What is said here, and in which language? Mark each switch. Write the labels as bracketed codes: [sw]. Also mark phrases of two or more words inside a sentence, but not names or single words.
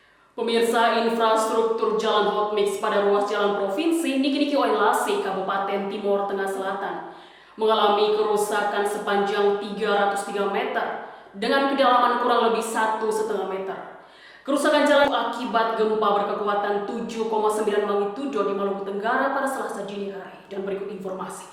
[id] Pemirsa, infrastruktur jalan hotmix pada ruas jalan provinsi Niki-Niki Oinlasi, Kabupaten Timur Tengah Selatan mengalami kerusakan sepanjang 303 meter dengan kedalaman kurang lebih 1,5 meter. Kerusakan jalan akibat gempa berkekuatan 7,9 magnitudo di Maluku Tenggara pada Selasa dini hari. Dan berikut informasinya.